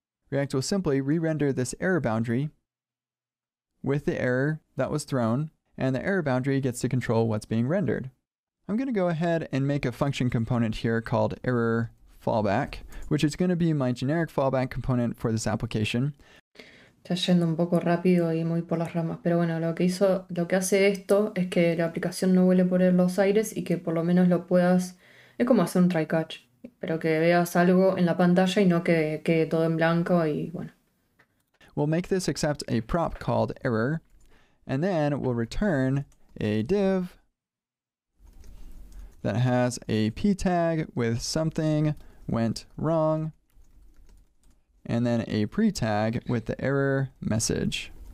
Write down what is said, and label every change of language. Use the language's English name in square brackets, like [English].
[English] React will simply re-render this error boundary with the error that was thrown, and the error boundary gets to control what's being rendered. I'm going to go ahead and make a function component here called error fallback, which is going to be my generic fallback component for this application. [Spanish] Está yendo un poco rápido y muy por las ramas, pero bueno, lo que hace esto es que la aplicación no vuele por los aires y que por lo menos lo puedas, es como hacer un try catch, pero que veas algo en la pantalla y no que quede todo en blanco y bueno. [English] We'll make this accept a prop called error, and then we'll return a div that has a p tag with something went wrong, and then a pre-tag with the error message.